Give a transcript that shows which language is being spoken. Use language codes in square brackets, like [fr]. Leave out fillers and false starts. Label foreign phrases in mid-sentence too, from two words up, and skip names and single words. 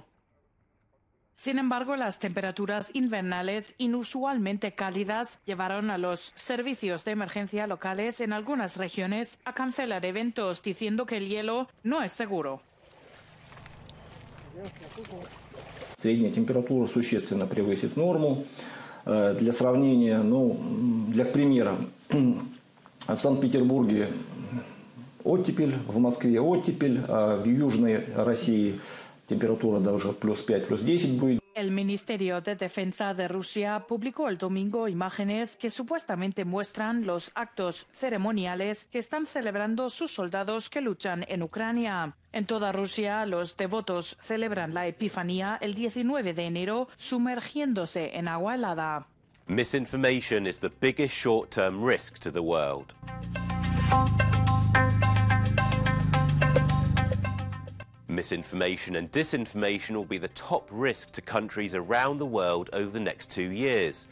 [es] Sin embargo, las temperaturas invernales inusualmente cálidas llevaron a los servicios de emergencia locales en algunas regiones a cancelar eventos, diciendo que el hielo no es seguro. [ru] Средняя температура существенно превысит норму. Для сравнения, для примера, в Санкт-Петербурге оттепель, в Москве оттепель, а в Южной России температура даже плюс 5, плюс 10 будет. [es] El Ministerio de Defensa de Rusia publicó el domingo imágenes que supuestamente muestran los actos ceremoniales que están celebrando sus soldados que luchan en Ucrania. En toda Rusia, los devotos celebran la Epifanía el 19 de enero, sumergiéndose en agua helada. [en] Misinformation is the biggest short-term risk to the world. Misinformation and disinformation will be the top risk to countries around the world over the next 2 years.